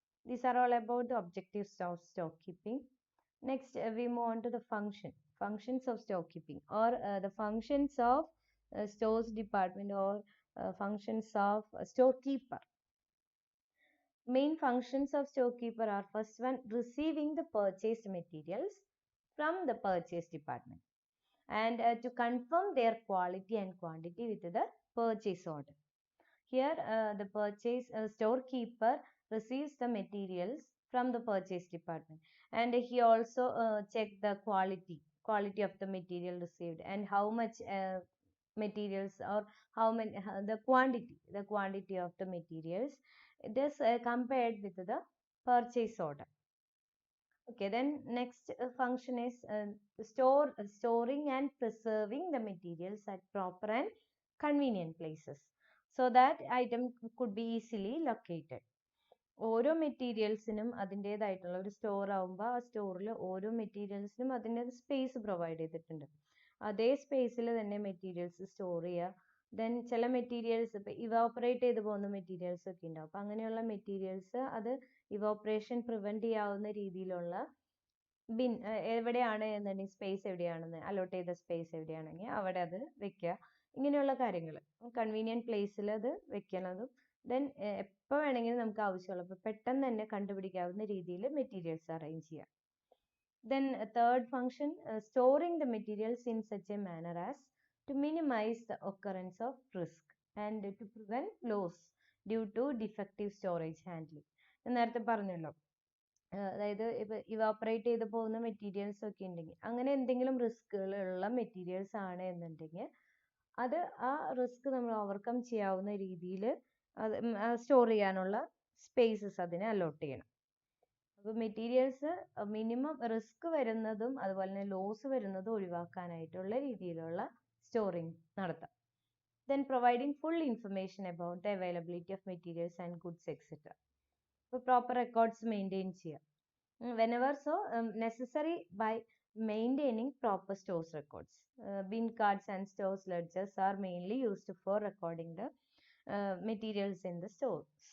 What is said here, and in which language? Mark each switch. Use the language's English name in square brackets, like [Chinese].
[English] These are all about the objectives of stock keeping. Next, we move on to the functions of storekeeping, or the functions of stores department, or functions of storekeeper. Main functions of storekeeper are first one, receiving the purchased materials from the purchase department and to confirm their quality and quantity with the purchase order. Here the storekeeper receives the materials from the purchase department and he also check the quality of the material received and how much materials or how many the quantity of the materials. It is compared with the purchase order. Okay, then next function is storing and preserving the materials at proper and convenient places so that item could be easily located. [Malayalam] ഓരോ മെറ്റീരിയൽസിനും അതിൻ്റേതായിട്ടുള്ള ഒരു store ആകുമ്പോൾ ആ സ്റ്റോറിൽ ഓരോ മെറ്റീരിയൽസിനും അതിൻ്റെ space provide ചെയ്തിട്ടുണ്ട്. അതേ സ്പേസിൽ തന്നെ മെറ്റീരിയൽസ് സ്റ്റോർ ചെയ്യുക. ദെൻ ചില മെറ്റീരിയൽസ് ഇപ്പോൾ ഇവാപ്പറേറ്റ് ചെയ്ത് പോകുന്ന മെറ്റീരിയൽസ് ഒക്കെ ഉണ്ടാവും. അപ്പോൾ അങ്ങനെയുള്ള മെറ്റീരിയൽസ് അത് ഇവാപ്പറേഷൻ പ്രിവെൻറ്റ് ചെയ്യാവുന്ന രീതിയിലുള്ള ബിൻ എവിടെയാണ് എന്നുണ്ടെങ്കിൽ സ്പേസ് എവിടെയാണെന്ന് അലോട്ട് ചെയ്ത സ്പേസ് എവിടെയാണെങ്കിൽ അവിടെ അത് വെക്കുക. ഇങ്ങനെയുള്ള കാര്യങ്ങൾ കൺവീനിയൻറ്റ് പ്ലേസിൽ അത് വെക്കണതും ദെൻ എപ്പോൾ വേണമെങ്കിലും നമുക്ക് ആവശ്യമുള്ളപ്പോൾ പെട്ടെന്ന് തന്നെ കണ്ടുപിടിക്കാവുന്ന രീതിയിൽ മെറ്റീരിയൽസ് അറേഞ്ച് ചെയ്യുക. [English] Then third function, storing the materials in such a manner as to minimize the occurrence of risk and to prevent loss due to defective storage handling. [Malayalam] നേരത്തെ പറഞ്ഞല്ലോ, അതായത് ഇപ്പോൾ ഇവാപ്പറേറ്റ് ചെയ്ത് പോകുന്ന മെറ്റീരിയൽസ് ഒക്കെ ഉണ്ടെങ്കിൽ അങ്ങനെ എന്തെങ്കിലും റിസ്കുകളുള്ള മെറ്റീരിയൽസ് ആണ് എന്നുണ്ടെങ്കിൽ അത് ആ റിസ്ക് നമ്മൾ ഓവർകം ചെയ്യാവുന്ന രീതിയിൽ അത് സ്റ്റോർ ചെയ്യാനുള്ള സ്പേസസ് അതിനെ അലോട്ട് ചെയ്യണം. അപ്പോൾ മെറ്റീരിയൽസ് മിനിമം റിസ്ക് വരുന്നതും അതുപോലെ തന്നെ ലോസ് വരുന്നതും ഒഴിവാക്കാനായിട്ടുള്ള രീതിയിലുള്ള സ്റ്റോറിങ് നടത്താം. [English] Then providing full information about the availability of materials and goods etcetera. [Malayalam] അപ്പോൾ പ്രോപ്പർ റെക്കോർഡ്സ് മെയിൻറ്റെയിൻ ചെയ്യുക. [English] Whenever so necessary by maintaining proper stores records. Bin cards and stores ledgers are mainly used for recording the materials in the stores.